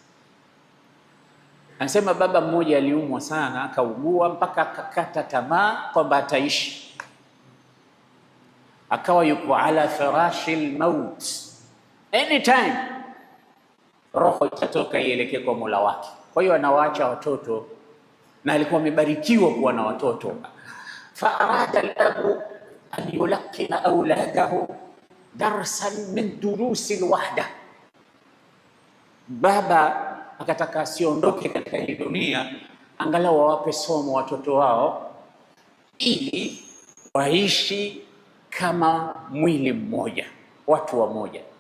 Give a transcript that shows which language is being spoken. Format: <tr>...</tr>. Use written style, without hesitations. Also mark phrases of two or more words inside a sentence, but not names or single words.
<sw>Anasema baba mmoja aliumwa sana, akaugua mpaka akakata tamaa kwamba ataishi, akawa yuko</sw> <ar>على فراش الموت,</ar> <sw>anytime roho itatoka ielekee kwa Mola wake. Kwa hiyo anawaacha watoto, na alikuwa amebarikiwa kuwa na watoto.</sw> <ar>فأراد الأب أن يلقن أولاده درسا من دروس الوحدة,</ar> <sw>baba akataka asiondoke katika hii dunia, angalau wawape somo watoto wao ili waishi kama mwili mmoja, watu wamoja.</sw>